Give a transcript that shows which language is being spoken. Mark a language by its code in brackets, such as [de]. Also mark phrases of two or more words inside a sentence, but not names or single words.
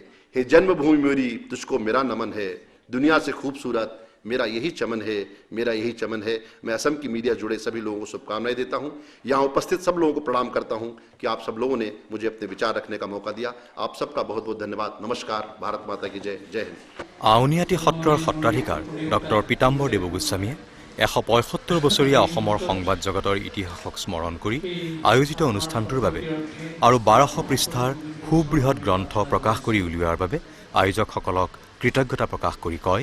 [hi] हे जन्मभूमि मेरी, तुझको मेरा नमन है, दुनिया से खूबसूरत मेरा यही चमन है, मेरा यही चमन है। मैं असम की मीडिया जुड़े सभी लोगों को शुभकामनाएं देता हूं। यहाँ उपस्थित सब लोगों को प्रणाम करता हूं कि आप सब लोगों ने मुझे अपने विचार रखने का मौका दिया। आप सबका बहुत बहुत धन्यवाद। नमस्कार। भारत माता की जय। जय हिंद। [as] আউনীআটী সত্ৰৰ সত্ৰাধিকাৰ ডক্টৰ পীতাম্বৰ দেৱগোস্বামীয়ে ১৭৫ বছৰীয়া অসমৰ সংবাদ জগতৰ ইতিহাসক স্মৰণ কৰি আয়োজিত অনুষ্ঠানটোৰ বাবে আৰু ১২০০ পৃষ্ঠাৰ সুবৃহৎ গ্ৰন্থ প্ৰকাশ কৰি উলিওৱাৰ বাবে আয়োজকসকলক কৃতজ্ঞতা প্ৰকাশ কৰি কয়,